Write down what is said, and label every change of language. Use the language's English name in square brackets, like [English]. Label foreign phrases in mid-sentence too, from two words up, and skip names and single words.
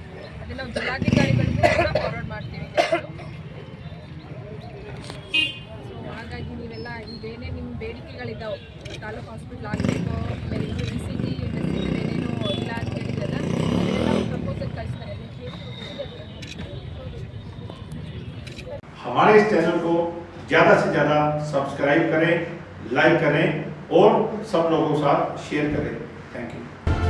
[Kannada] ಅದನ್ನು ನಾವು ಜಿಲ್ಲಾಧಿಕಾರಿಗಳಿಗೂ ಕೂಡ ಫಾರ್ವರ್ಡ್ ಮಾಡ್ತೀವಿ. ಸೊ ಹಾಗಾಗಿ ನೀವೆಲ್ಲ ಇದೇನೇ ನಿಮ್ಮ ಬೇಡಿಕೆಗಳಿದ್ದಾವೆ, ತಾಲೂಕು ಹಾಸ್ಪಿಟ್ಲ್ ಆಗಬೇಕು, ಆಮೇಲೆ ECG ಏನೇನು ಇಲ್ಲ ಅಂತ ಹೇಳಿದ್ರಲ್ಲ ಅದನ್ನೆಲ್ಲ ಪ್ರಪೋಸಲ್ ಕಳಿಸ್ತಾರೆ. [Hindi] हमारे इस चैनल को ज़्यादा से ज़्यादा सब्सक्राइब करें, लाइक करें और सब लोगों के साथ शेयर करें। [English] thank you.